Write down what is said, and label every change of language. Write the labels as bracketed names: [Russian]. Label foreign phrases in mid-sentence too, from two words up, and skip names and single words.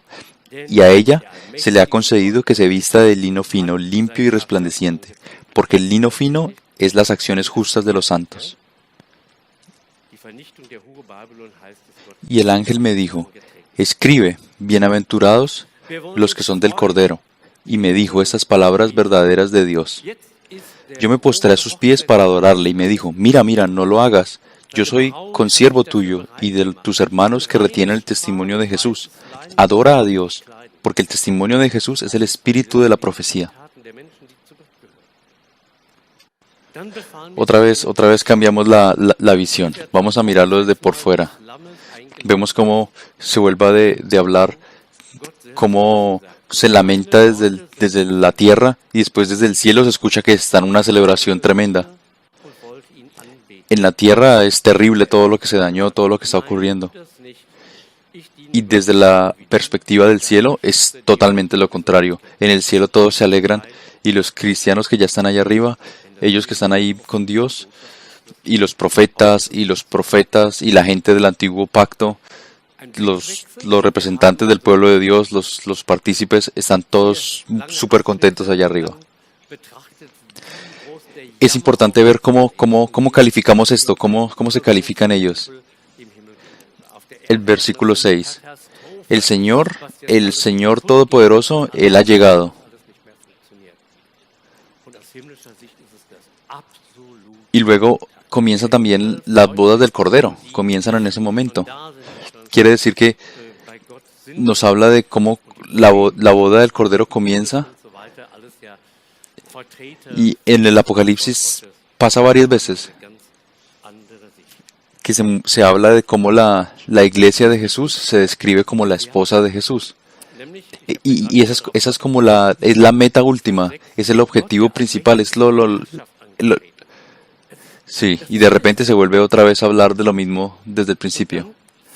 [Spanish] Y a ella se le ha concedido que se vista de lino fino, limpio y resplandeciente, porque el lino fino es las acciones justas de los santos. [German] Die Vernichtung der Hure Babylon heißt es Gott. [Spanish] Y el ángel me dijo: Escribe, bienaventurados los que son del Cordero. Y me dijo estas palabras verdaderas de Dios. [German] Jetzt ist der [Spanish] Yo me postré a sus pies para adorarle y me dijo: Mira, no lo hagas. Yo soy consiervo tuyo y de tus hermanos que retienen el testimonio de Jesús. Adora a Dios, porque el testimonio de Jesús es el espíritu de la profecía. [German] Taten der Menschen, die zu Gott gehören. Dann befahl mir [Spanish] Otra vez cambiamos la visión. Vamos a mirarlo desde por fuera. [German] des Lammes ein [Spanish] Vemos cómo se vuelva de hablar, cómo se lamenta desde la tierra y después desde el cielo se escucha que está en una celebración tremenda. [German] und wollte ihn anbeten. [Spanish] En la tierra es terrible todo lo que se dañó, todo lo que está ocurriendo. [German] Das nicht. Ich diene [Spanish] Y desde la perspectiva del cielo es totalmente lo contrario. En el cielo todos se alegran y los cristianos que ya están allá arriba, ellos que están ahí con Dios, y los profetas y la gente del antiguo pacto, los representantes del pueblo de Dios, los partícipes, están todos súper contentos allá arriba. [German] betrachtet, wie groß der [Spanish] Es importante ver cómo calificamos esto, cómo se califican ellos. [German] im Himmel auf der [Spanish] El versículo 6. [German] Katastrophe, [Spanish] El Señor Todopoderoso, Él ha llegado. [German] alles nicht mehr funktioniert. Und aus himmlischer Sicht ist es das absolut. [Spanish] Y luego comienza también las bodas del Cordero, comienzan en ese momento. [German] Da sind wir schon [Spanish] Quiere decir que [German] bei Gott sind [Spanish] nos habla de cómo la boda del Cordero comienza, [German] und so weiter, alles ja Vertreter [Spanish] y en el Apocalipsis pasa varias veces [German] ganz andere Sicht. [Spanish] que se habla de cómo la iglesia de Jesús se describe como la esposa de Jesús. [German] Nämlich, [Spanish] Y esa es como es la meta última, es el objetivo principal, es lo- sí, y de repente se vuelve otra vez a hablar de lo mismo desde el principio.